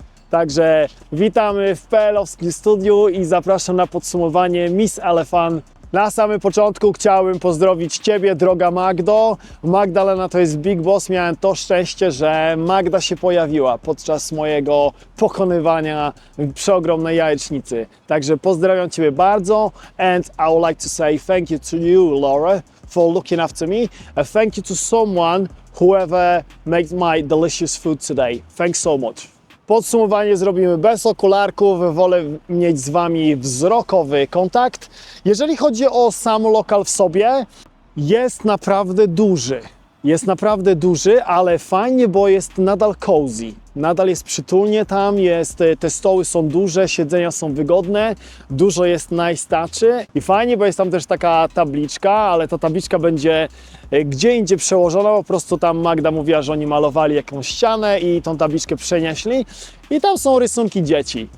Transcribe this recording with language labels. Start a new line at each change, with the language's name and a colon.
Polish: Także witamy w PL-owskim studiu i zapraszam na podsumowanie Miss Elephant Na samym początku chciałbym pozdrowić Ciebie, droga Magdo. Magdalena to jest Big Boss. Miałem to szczęście, że Magda się pojawiła podczas mojego pokonywania przeogromnej jajecznicy. Także pozdrawiam Ciebie bardzo.
English: And I would like to say thank you to you, Laura, for looking after me. And thank you to someone, whoever made my delicious food today. Thanks so much.
Polish: Podsumowanie zrobimy bez okularków, wolę mieć z Wami wzrokowy kontakt. Jeżeli chodzi o sam lokal w sobie, jest naprawdę duży. Jest naprawdę duży, ale fajnie, bo jest nadal cozy. Nadal jest przytulnie tam, te stoły są duże, siedzenia są wygodne, dużo jest najstaczy i fajnie, bo jest tam też taka tabliczka, ale ta tabliczka będzie gdzie indziej przełożona, po prostu tam Magda mówiła, że oni malowali jakąś ścianę i tą tabliczkę przenieśli i tam są rysunki dzieci.